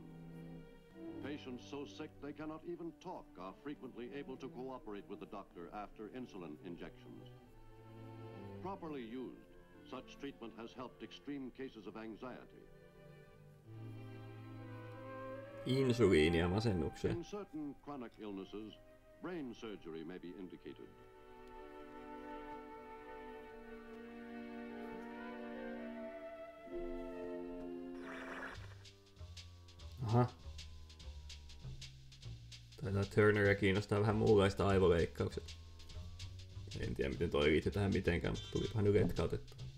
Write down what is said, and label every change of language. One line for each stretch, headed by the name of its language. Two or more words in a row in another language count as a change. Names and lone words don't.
English: Patients so sick they cannot even talk are frequently able to cooperate with the doctor after insulin injections. Properly used, such treatment has helped extreme cases of anxiety.
Finnish: Insuliinia masennukseen.
English: In certain chronic illnesses, brain surgery may be indicated.
Finnish: Aha. Taitaa Turneria kiinnostaa vähän muunlaista aivoleikkaukset. En tiedä miten toi liittyy tähän mitenkään, mutta tulipahan nyt letkautettu.